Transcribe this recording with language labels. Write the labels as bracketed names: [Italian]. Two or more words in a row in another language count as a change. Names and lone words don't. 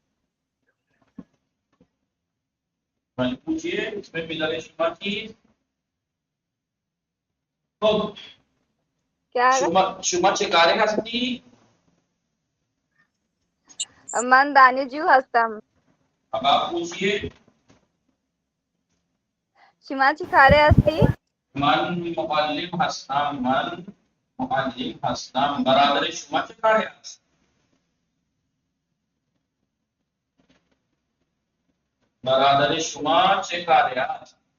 [Persian] من پوچھیے اسم پدر شما چیست؟ خب [Urdu] کیا آقا؟ [Persian] شما چه کاره هستی؟ من دانشجو هستم. [Urdu] اب آپ پوچھیے. [Persian] شما چی کاره هستی؟ من معلم هستم. برادر شما چه کاره است؟ برادر شما چه کاره است؟